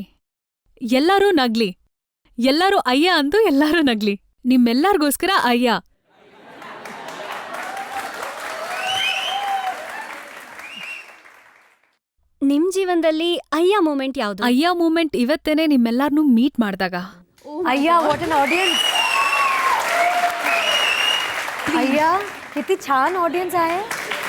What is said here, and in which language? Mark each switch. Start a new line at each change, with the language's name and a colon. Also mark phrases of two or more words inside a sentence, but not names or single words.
Kannada: ಎಲ್ಲರೂ ನಗ್ಲಿ, ಎಲ್ಲರೂ ಅಯ್ಯ ಅಂದು ಎಲ್ಲರೂ ನಗ್ಲಿ, ನಿಮ್ಮೆಲ್ಲರಿಗೋಸ್ಕರ ಅಯ್ಯ. ನಿಮ್ ಜೀವನದಲ್ಲಿ ಅಯ್ಯ ಮೂಮೆಂಟ್ ಯಾವುದು? ಅಯ್ಯ ಮೂಮೆಂಟ್ ಇವತ್ತೇನೆ ನಿಮ್ಮೆಲ್ಲಾರ್ನೂ ಮೀಟ್ ಮಾಡಿದಾಗ.
English: अय्या what an audience.
Marathi: अय्या किती छान ऑडियन्स आहे.